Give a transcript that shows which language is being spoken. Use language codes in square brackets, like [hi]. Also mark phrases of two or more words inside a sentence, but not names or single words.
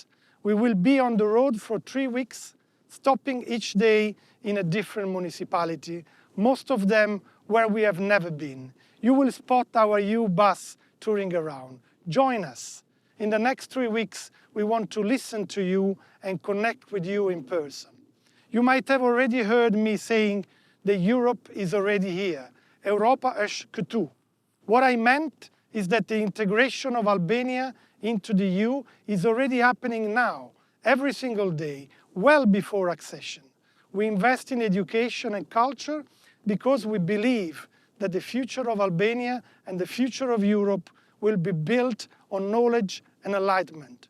[en] We will be on the road for 3 weeks, stopping each day in a different municipality, most of them where we have never been. You will spot our EU bus touring around. Join us. In the next 3 weeks, we want to listen to you and connect with you in person. You might have already heard me saying that Europe is already here. [sq] Europa është këtu. [en] What I meant is that the integration of Albania into the EU is already happening now, every single day, well before accession. We invest in education and culture because we believe that the future of Albania and the future of Europe will be built on knowledge and enlightenment.